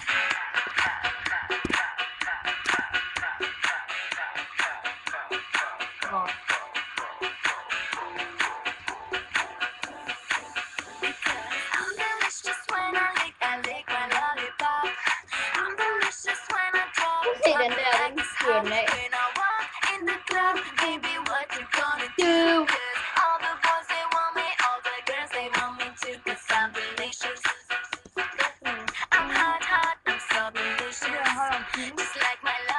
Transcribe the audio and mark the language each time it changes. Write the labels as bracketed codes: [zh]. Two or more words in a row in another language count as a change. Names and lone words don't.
[en] Because I'm delicious when I lick my lollipop. I'm delicious when I drop [da] Se den der, [en] like [da] den [en] it's [da] fyrer [en] hot [da] den af. [en] when I walk in the club. Baby, what you gonna do? [da] Du. [en] 'Cause all the boys they want me, all the girls they want me too. 'Cause I'm delicious. I'm hot, hot, I'm so delicious. Just like my